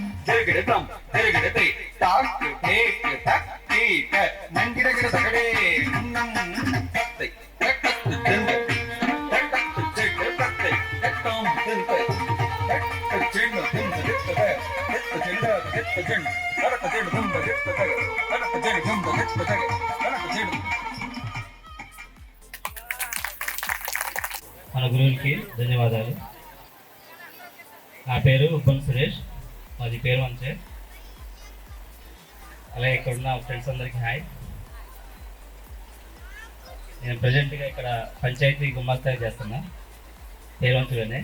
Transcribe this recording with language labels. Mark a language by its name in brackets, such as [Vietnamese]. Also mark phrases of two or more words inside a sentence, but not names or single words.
[Telugu] तिरगिडतम तिरगिडते ताक टेक तक टीक नंगिडगिड तगडे नम तत्ते तत्ते तिंग तत्ते चिड तत्ते तत्तम तिंग तत्ते चिड तिंग तत्ते तत्ते चिड तत्ते चिड तत्ते चिड तिंग तत्ते तत्ते चिड तिंग तत्ते तत्ते चिड మన గురువులకి ధన్యవాదాలు. నా పేరు ఉప్పం సురేష్, మాది పేరు మంచే. అలాగే ఇక్కడ ఉన్న ఫ్రెండ్స్ అందరికీ హాయ్. నేను ప్రజెంట్గా ఇక్కడ పంచాయతీ గుమాస్తాగా చేస్తున్నా పేరువంతులోనే.